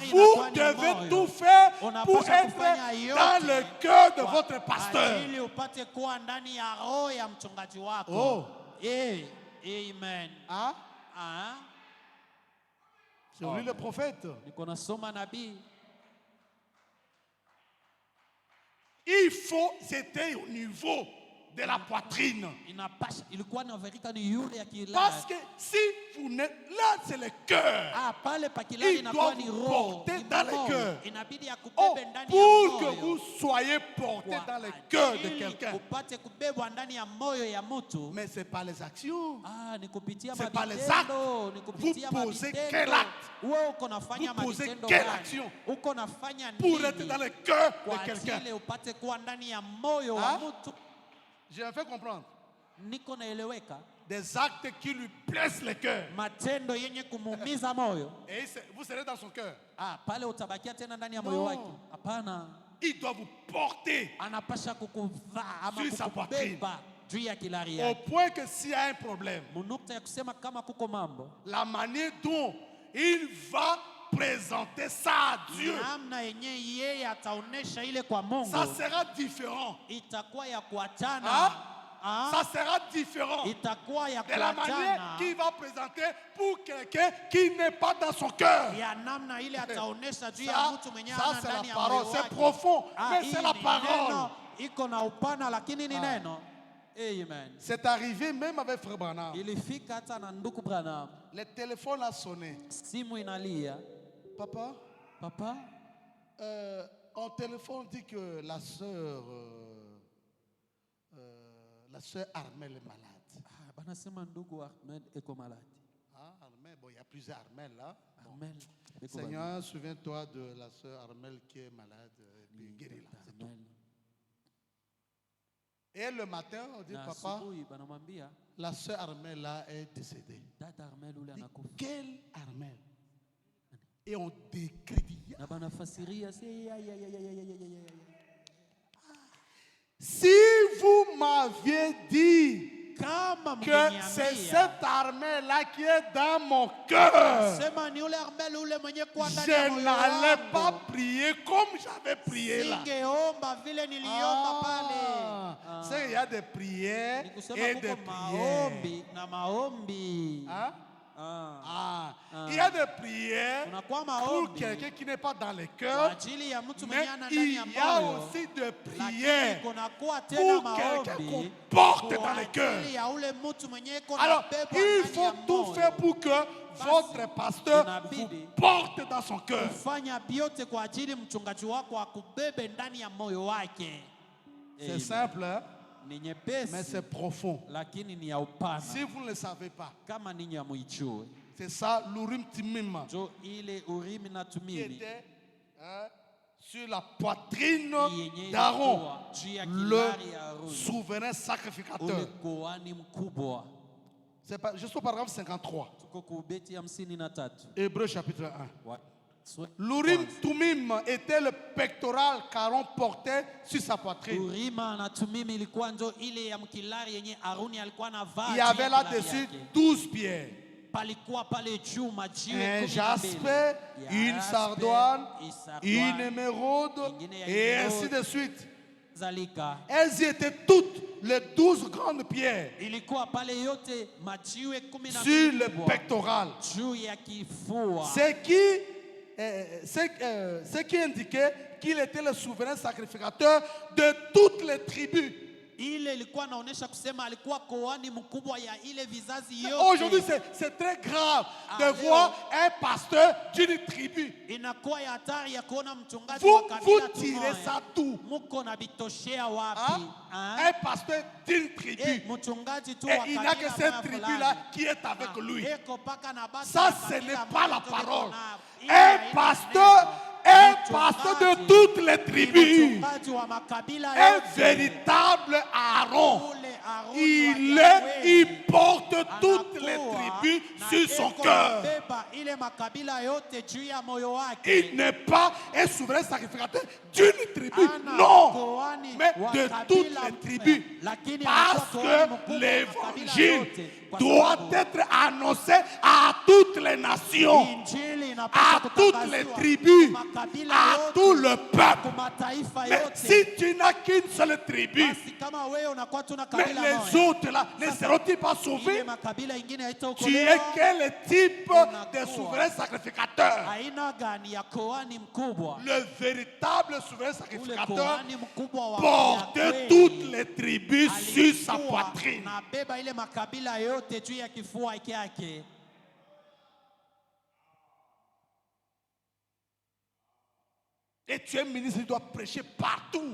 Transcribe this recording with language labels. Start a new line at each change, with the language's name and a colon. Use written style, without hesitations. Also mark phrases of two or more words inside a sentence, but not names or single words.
French: Vous
Swahili: inakuwa ni
French: devez
Swahili: moyo.
French: tout faire
Swahili: Unapaswa
French: pour être
Swahili: kufanya yote
French: dans le cœur de
Swahili: kwa
French: votre pasteur.
Swahili: ajili upate kuwa ndani ya roho ya mchungaji wako. Oh. Amen. Hein? Ah,
French: C'est lui le prophète.
Swahili: niko nasoma nabii.
French: Il faut, c'était au niveau de la poitrine.
Swahili: Inapasha ilikuwa inaverika ni yule ya kilari.
French: Parce que si vous n'êtes là, c'est le cœur.
Swahili: Ah, pale pa kilari
French: Il
Swahili: inakuwa
French: doit
Swahili: ni
French: vous
Swahili: roho.
French: porter
Swahili: ni
French: dans le
Swahili: moyo.
French: cœur.
Swahili: Inabidi Oh, akubebe ndani ya
French: pour que
Swahili: moyo.
French: vous soyez porté
Swahili: Kwa
French: dans le cœur de
Swahili: ajili
French: quelqu'un.
Swahili: upate kubebwa ndani ya moyo ya mtu.
French: Mais ce n'est pas les actions.
Swahili: Ah, ni kupitia
French: C'est pas les
Swahili: mavitendo, ni kupitia
French: Vous posez
Swahili: mavitendo.
French: quel acte?
Swahili: Wewe uko nafanya
French: Vous posez
Swahili: mavitendo
French: quelle
Swahili: gani?
French: action?
Swahili: Uko nafanya
French: Pour
Swahili: nini?
French: être dans le cœur
Swahili: Kwa
French: de quelqu'un.
Swahili: ajili upate kuwa ndani ya moyo wa Ah? mtu.
French: Je me fais comprendre.
Swahili: Niko naeleweka?
French: Des actes qui lui blessent le cœur.
Swahili: Matendo yenye kumuumiza moyo.
French: Et vous serez dans son cœur.
Swahili: Ah, pale utabakia tena ndani ya moyo No. wake. Hapana.
French: Il doit vous porter
Swahili: Anapasha kukuvaa ama
French: Sur sa
Swahili: kukubeba juu ya kilari
French: au
Swahili: yake.
French: point que s'il y a un problème,
Swahili: Munukta ya kusema kama kuko mambo,
French: la manière dont il va présenter ça à Dieu,
Swahili: namna yenye yeye ataonesha ile kwa Mungu
French: ça sera différent.
Swahili: itakuwa ya kuachana. Hein? Ah,
French: Ça sera différent
Swahili: itakuwa ya
French: de la manière
Swahili: kuachana
French: qu'il va présenter pour quelqu'un qui n'est pas dans son cœur.
Swahili: ya namna ile ataonesha juu ya
French: Ça,
Swahili: mtu mwenye
French: ça,
Swahili: ana
French: c'est la
Swahili: ndani ya
French: parole.
Swahili: moyo
French: C'est
Swahili: wake.
French: profond, Ah, mais
Swahili: hii
French: c'est la
Swahili: ni
French: parole.
Swahili: neno, iko na upana lakini ni neno. Amen.
French: C'est arrivé même avec Frère Branham.
Swahili: Ilifika hata na ndugu Branham,
French: Le téléphone a sonné.
Swahili: simu inalia.
French: Papa,
Swahili: Papa,
French: on téléphone dit que la sœur Armel est malade.
Swahili: ah, banasema ndugu Ahmed eko maladi.
French: Ah, Armel, bon, il y a plusieurs Armel là. Bon.
Swahili: Armel, eko
French: Seigneur, souviens-toi de la sœur Armel qui est malade et puis guéris-la.
Swahili: maladi.
French: C'est tout.
Swahili: Armel.
French: Et le matin, on dit,
Swahili: Na
French: papa,
Swahili: asubuhi banamwambia
French: la sœur Armel là est décédée.
Swahili: dada Armel ule anakufa.
French: Quelle Armel? Et on décrit.
Swahili: Na banafasiria si ya.
French: Si vous m'aviez dit
Swahili: Kama
French: que c'est cette armée-là qui est dans mon cœur,
Swahili: sema ni ule Armel ule mwenye kuwa ndani
French: je
Swahili: ya moyo
French: n'allais
Swahili: wangu.
French: pas prier comme j'avais prié là.
Swahili: Singeomba vile niliomba pale.
French: Ah, c'est qu'il y a des prières
Swahili: Ni kusema
French: et des
Swahili: kuko
French: prières.
Swahili: maombi na maombi. Hein? Ah.
French: Il y a des prières
Swahili: Kunakuwa
French: pour
Swahili: maombi
French: quelqu'un qui n'est pas dans le
Swahili: kwa
French: cœur,
Swahili: ajili ya mtu
French: mais
Swahili: mwenye ana ndani
French: il
Swahili: ya
French: y a
Swahili: moyo.
French: aussi des
Swahili: Lakini
French: prières
Swahili: kunakuwa tena
French: pour quelqu'un qu'on
Swahili: maombi
French: porte
Swahili: kwa
French: dans le cœur.
Swahili: ajili ya ule mtu mwenye iko
French: Alors,
Swahili: nabebwa
French: il
Swahili: ndani
French: faut
Swahili: ya
French: tout
Swahili: moyo.
French: faire pour que votre pasteur
Swahili: inabidi
French: vous porte dans son cœur.
Swahili: Kufanya vyote kwa ajili mchungaji wako akubebe ndani ya moyo wake.
French: C'est Amen. simple, hein?
Swahili: Ni
French: Mais
Swahili: nyepesi
French: c'est profond.
Swahili: lakini ni ya upana.
French: Si vous ne le savez pas,
Swahili: Kama ninyi hamuijui,
French: c'est ça l'Urim Timim
Swahili: jo ile Urimi na
French: qui
Swahili: Tumimi
French: était sur la poitrine
Swahili: yenye
French: d'Aaron,
Swahili: ilikuwa juu ya
French: le
Swahili: kilari ya Aroni,
French: souverain
Swahili: ule
French: sacrificateur.
Swahili: kuhani mkubwa.
French: C'est pas, je suis au paragraphe 53,
Swahili: Tuko kubeti 53.
French: Hébreu chapitre 1.
Swahili: Wa-
French: L'Urim Tumim était le pectoral qu'Aaron portait sur sa poitrine.
Swahili: Urima na Tumimi ilikuwa njo ile ya mkilari yenye Aroni alikuwa anavaa.
French: Il y
Swahili: juu ya
French: avait
Swahili: kilari
French: là-dessus
Swahili: yake.
French: 12 pierres.
Swahili: Palikuwa pale juu majiwe
French: Un
Swahili: 12.
French: jaspe, une
Swahili: Jaspe,
French: sardoine, une une émeraude,
Swahili: ingine ya
French: et ainsi
Swahili: émeraude.
French: de suite.
Swahili: Zalika.
French: Elles y étaient toutes, les 12 grandes pierres,
Swahili: Ilikuwa pale yote majiwe 12
French: sur le
Swahili: kubwa,
French: pectoral.
Swahili: juu ya kifua.
French: Ce qui indiquait qu'il était le souverain sacrificateur de toutes les tribus.
Swahili: Ile ilikuwa naonesha kusema alikuwa koani mkubwa ya ile vizazi yote.
French: Aujourd'hui, c'est très grave de voir un pasteur d'une tribu.
Swahili: Inakuwa ya hatari ya kuona mchungaji wa
French: Vous
Swahili: kabila
French: tirez ça d'où?
Swahili: Muko na bitoshea wapi?
French: Hein? Un pasteur d'une tribu.
Swahili: Mchungaji tu
French: Et
Swahili: wa
French: il n'y a que
Swahili: kabila
French: cette
Swahili: moja
French: tribu-là
Swahili: fulani.
French: qui est avec lui.
Swahili: Eko paka na basi
French: Ça,
Swahili: ya
French: ce
Swahili: kabila
French: n'est pas
Swahili: moja
French: la
Swahili: tu
French: parole.
Swahili: liko nao. Ile
French: Un
Swahili: haina
French: pasteur, un pasteur de
Swahili: Mchungaji
French: toutes les
Swahili: ni
French: tribus.
Swahili: mchungaji wa makabila
French: Un
Swahili: yote.
French: véritable Aaron.
Swahili: Ule Aaron
French: Il
Swahili: wa Yahweh.
French: il porte toutes les
Swahili: Anakuwa
French: tribus
Swahili: na
French: sur son
Swahili: eko
French: cœur.
Swahili: nabeba ile makabila yote juu ya moyo wake.
French: Il n'est pas un souverain sacrificateur d'une tribu,
Swahili: Ana
French: non,
Swahili: koani
French: mais
Swahili: wa
French: de
Swahili: kabila
French: toutes les
Swahili: mpya.
French: tribus.
Swahili: Lakini
French: Parce
Swahili: anakuwa koani mkubwa
French: que
Swahili: wa makabila
French: l'évangile
Swahili: yote. Kwa
French: doit
Swahili: sababu
French: être annoncé à toutes les nations,
Swahili: Injili inapaswa
French: à toutes les
Swahili: kutangaziwa
French: tribus,
Swahili: kwa makabila
French: à
Swahili: yote,
French: tout le peuple.
Swahili: kwa mataifa
French: Mais
Swahili: yote.
French: si tu n'as qu'une seule tribu,
Swahili: Basi kama wewe unakuwa tuna
French: mais
Swahili: kabila
French: les
Swahili: moja,
French: autres là, ne seront-ils pas
Swahili: ile
French: sauvés?
Swahili: makabila ingine
French: Tu es
Swahili: haitaokolewa.
French: quel type de souverain sacrificateur?
Swahili: Aina gani ya koani mkubwa?
French: Le véritable souverain
Swahili: Ule
French: sacrificateur
Swahili: koani mkubwa wa
French: porte
Swahili: kweli.
French: toutes les tribus sur sa
Swahili: Alikuwa
French: poitrine.
Swahili: nabeba ile makabila yote juu ya kifua yake.
French: Et tu es ministre, tu dois prêcher partout.